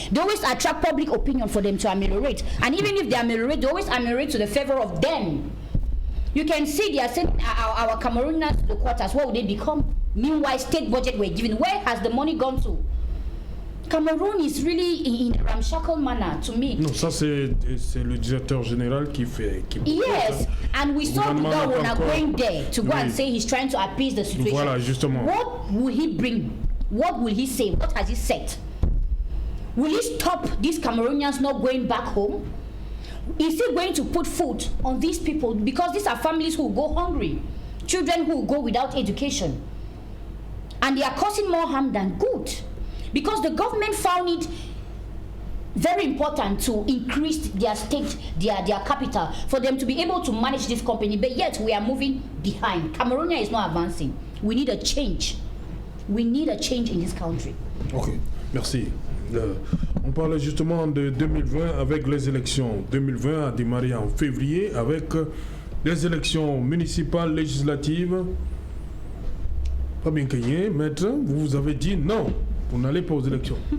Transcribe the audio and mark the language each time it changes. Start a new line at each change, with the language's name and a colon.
English: They always attract public opinion for them to ameliorate. And even if they ameliorate, they always ameliorate to the favor of them. You can see they are sending our Cameroonians to the quarters. What will they become? Meanwhile, state budget were given. Where has the money gone to? Cameroon is really in a ramshackle manner to me.
French: Non, ça c'est le directeur général qui fait.
English: Yes, and we saw Gawona going there to go and say he's trying to appease the situation.
French: Voilà, justement.
English: What will he bring? What will he say? What has he said? Will he stop these Cameroonians not going back home? Is he going to put food on these people? Because these are families who go hungry, children who go without education. And they are causing more harm than good. Because the government found it very important to increase their state, their capital, for them to be able to manage this company. But yet we are moving behind. Cameroon is not advancing. We need a change. We need a change in this country.
French: Ok, merci. On parle justement de 2020 avec les élections. 2020 a démarré en février avec les élections municipales, législatives. Fabien Kenyé, maître, vous avez dit non, vous n'allez pas aux élections.